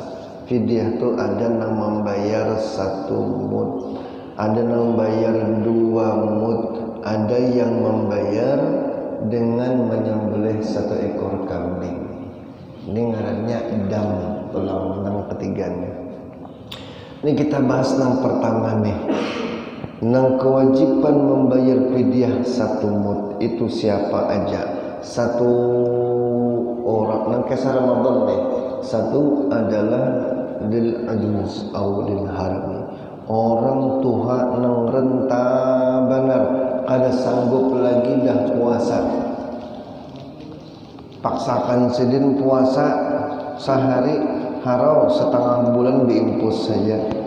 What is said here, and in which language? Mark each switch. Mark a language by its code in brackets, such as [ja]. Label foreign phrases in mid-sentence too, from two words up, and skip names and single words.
[id] Fidyah itu ada yang membayar 1 mud, ada yang membayar 2 mud, ada yang membayar dengan menyembelih 1 ekor kambing. Ini ngarannya dam, tulang yang ketiganya. Ini kita bahas yang pertama nih. [bjn] Nang kewajiban membayar fidyah 1 mud itu siapa aja? 1 orang nang kisah Ramadan nih. 1 adalah [ar] lil ajuz [bjn] atau [ar] lil harami, [bjn] orang tuha nang renta benar kada sanggup lagi dah puasa, paksakan sedin puasa sehari harau setengah bulan diimpus saja.